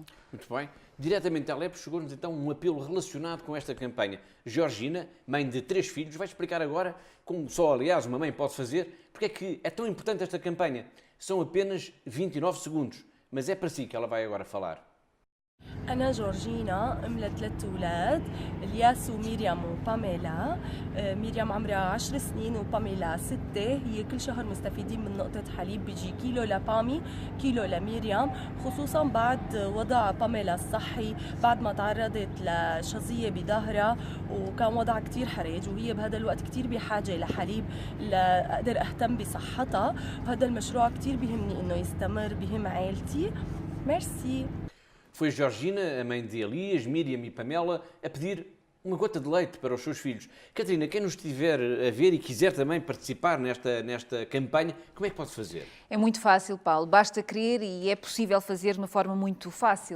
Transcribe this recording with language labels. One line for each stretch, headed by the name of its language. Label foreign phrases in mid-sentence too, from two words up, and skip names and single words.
Portuguese: Muito bem. Diretamente a Alepo chegou-nos então um apelo relacionado com esta campanha. Georgina, mãe de 3 filhos, vai explicar agora, como só, aliás, uma mãe pode fazer, porque é que é tão importante esta campanha. São apenas 29 segundos, mas é para si que ela vai agora falar.
Arabic: أنا جورجينا أم ل3 أولاد الياس وميريام وباميلا. ميريام عمرها 10 سنين وباميلا 6. هي كل شهر مستفيدين من نقطة حليب، بيجي كيلو لبامي كيلو لميريام، خصوصا بعد وضع باميلا الصحي بعد ما تعرضت لشظية بظهرها وكان وضع كتير حرج، وهي بهذا الوقت كتير بحاجة لحليب لأقدر أهتم بصحتها. وهذا المشروع كتير بيهمني إنه يستمر، بهم عائلتي. ميرسي.
Portuguese: Foi Georgina, a mãe de Elias, Miriam e Pamela, a pedir uma gota de leite para os seus filhos. Catarina, quem nos estiver a ver e quiser também participar nesta campanha, como é que pode fazer? É muito fácil, Paulo. Basta querer e é possível fazer de uma forma muito fácil.